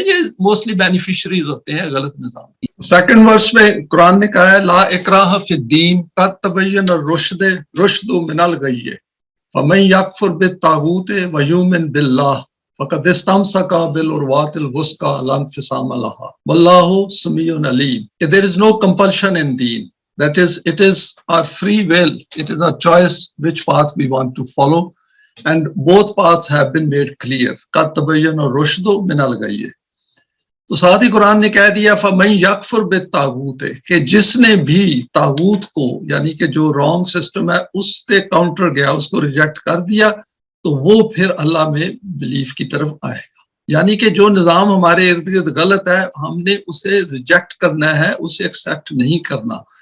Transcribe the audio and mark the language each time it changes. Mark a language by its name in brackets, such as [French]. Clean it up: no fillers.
[Urdu] یہ mostly beneficiaries ہوتے ہیں غلط نظام. سیکنڈ ورس میں قرآن نے کہا ہے [Arabic] لا اکراہ فی الدین قد تبین الرشد من الغی فمن یکفر بالطاغوت ویؤمن باللہ فقد استمسک بالعروۃ الوثقی لا انفصام لہا واللہ سمیع علیم. [English] There is no compulsion in deen. That is, it is our free will. It is our choice which path we want to follow. And both paths have been made clear. [Arabic] قَدْ تَبَيَّنَ الرُّشْدُ مِنَ الْغَيِّ. [Urdu] تو ساتھ ہی قرآن نے کہہ دیا [Arabic] فَمَن يَكْفُرْ بِالطَّاغُوتِ [Urdu] کہ جس نے بھی طاغوت کو، یعنی کہ جو رانگ سسٹم ہے اس کے کاؤنٹر گیا، اس کو ریجیکٹ کر دیا، تو وہ پھر اللہ میں بلیف کی طرف آئے گا. یعنی کہ جو نظام ہمارے ارد گرد غلط ہے ہم نے اسے ریجیکٹ کرنا ہے، اسے ایکسیپٹ نہیں کرنا.